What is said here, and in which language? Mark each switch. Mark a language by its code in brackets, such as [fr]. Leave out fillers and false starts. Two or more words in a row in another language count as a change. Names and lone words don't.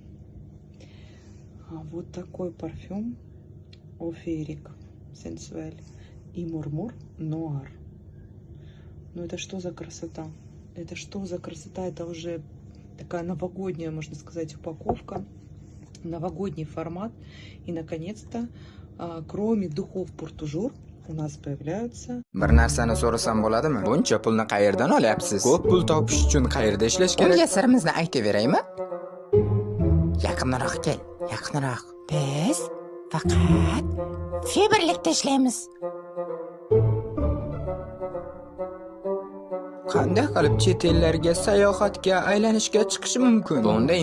[ru] Вот такой парфюм Оферик Sensuel и Мурмур Нуар. Ну это что за красота? Это что за красота? Это уже такая новогодняя, можно сказать, упаковка. Новогодний формат. И наконец-то, кроме духов Пуртужур, у нас появляются... [uz] Bir narsani so'rasam bo'ladimi? Buncha pulni qayerdan olyapsiz? Ko'p pul topish uchun qayerda ishlash kerak? Unga sirimizni aytaveraymi? Yaqinroq kel, yaqinroq. Biz faqat Faberlicda ishlaymiz. Qanday qilib chet ellarga sayohatga, aylanishga chiqish mumkin?